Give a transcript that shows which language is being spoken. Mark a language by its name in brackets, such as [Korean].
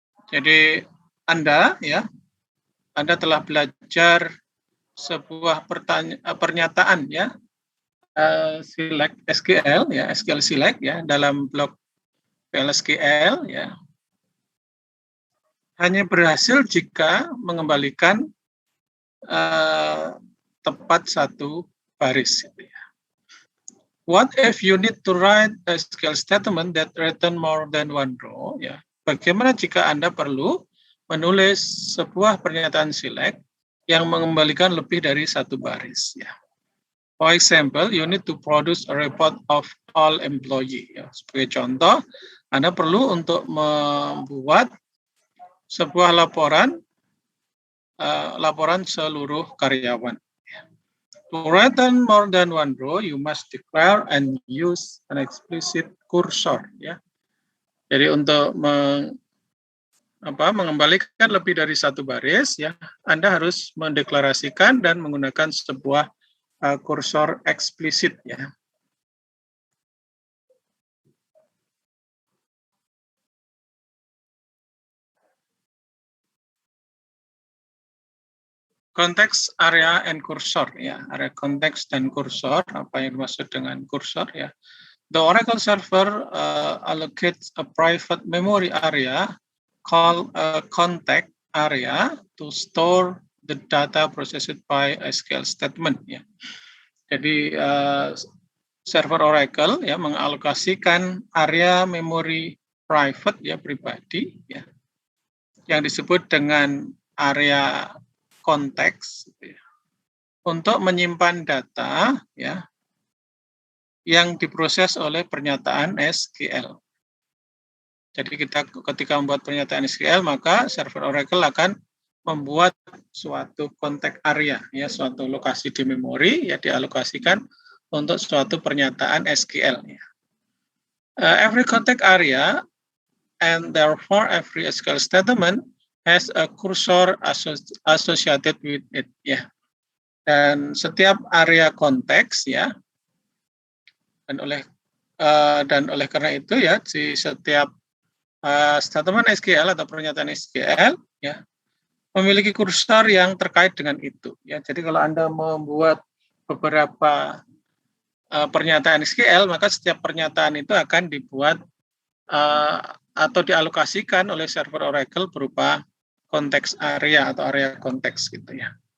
[Indonesian] Jadi Anda telah belajar sebuah pernyataan ya, [English] select SQL ya, SQL select [Indonesian] ya dalam blok PL/SQL ya, hanya berhasil jika mengembalikan tepat satu baris. [English] What if you need to write a SQL statement that return more than one row? [Indonesian] Ya, bagaimana jika Anda perlu menulis sebuah pernyataan select yang mengembalikan lebih dari satu baris? Ya. [English] For example, you need to produce a report of all employee. [Indonesian] Ya, sebagai contoh, Anda perlu untuk membuat sebuah laporan seluruh karyawan. [English] To return more than one row, you must declare and use an explicit cursor. [Indonesian] Ya. Jadi untuk mengembalikan lebih dari satu baris, ya, Anda harus mendeklarasikan dan menggunakan sebuah kursor eksplisit. Ya. Konteks, area, [English] and cursor. [Indonesian] Ya, area konteks dan kursor. Apa yang dimaksud dengan kursor? Ya. [English] The Oracle server allocates a private memory area called a context area to store the data processed by SQL statement. [Indonesian] Ya. Jadi server Oracle ya mengalokasikan area memori private ya pribadi ya yang disebut dengan area konteks ya, untuk menyimpan data ya yang diproses oleh pernyataan SQL. Jadi kita ketika membuat pernyataan SQL maka server Oracle akan membuat suatu konteks area ya, suatu lokasi di memori ya dialokasikan untuk suatu pernyataan SQL ya. [English] Every context area and therefore every SQL statement has a cursor associated with it [Indonesian] ya. Dan setiap area konteks ya dan oleh karena itu ya di setiap statement SQL atau pernyataan SQL ya memiliki kursor yang terkait dengan itu ya. Jadi kalau Anda membuat beberapa pernyataan SQL maka setiap pernyataan itu akan dibuat atau dialokasikan oleh server Oracle berupa konteks area atau area konteks gitu ya.